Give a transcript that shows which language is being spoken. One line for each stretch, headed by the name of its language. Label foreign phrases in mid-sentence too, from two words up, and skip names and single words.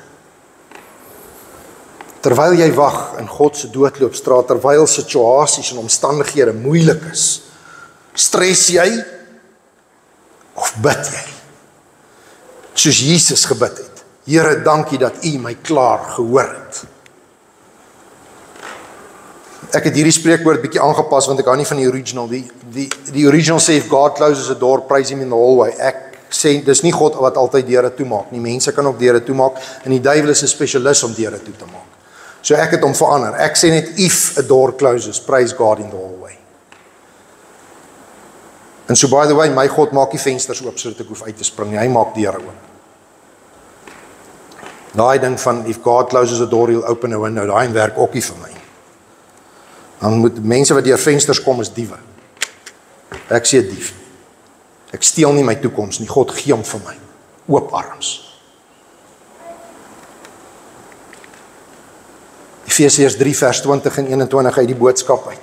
Afrikaans: Terwyl jy wag in God se doodloopstraat, terwyl situasies en omstandighede moeilik is, stres jy, bid jy, soos Jesus gebid het. Here, dankie dat U my klaar gehoor het. Ek het hierdie spreekwoord bietjie aangepas, want ek hou nie van die original. Die original sê,
English: if God closes a door, praise Him in the hallway.
Afrikaans: Ek sê, dis nie God wat altyd deure toemaak nie. Mense kan ook deure toemaak, en die duiwel is 'n spesialis om deure toe te maak. So ek het hom verander. Ek sê net,
English: if a door closes, praise God in the hallway.
Afrikaans: En so
English: by the way,
Afrikaans: my God maak die vensters oop, sodat ek hoef uit te spring nie. Hy maak deure oop. Daai ding van,
English: if God closes a door, he'll open a window,
Afrikaans: daai werk ook nie vir my. Dan moet mense wat deur vensters kom, is diewe. Ek sê dief. Ek steel nie my toekoms nie, God gee hom vir my. Oop arms. Efesiërs 3 vers 20 en 21 uit die boodskap uit.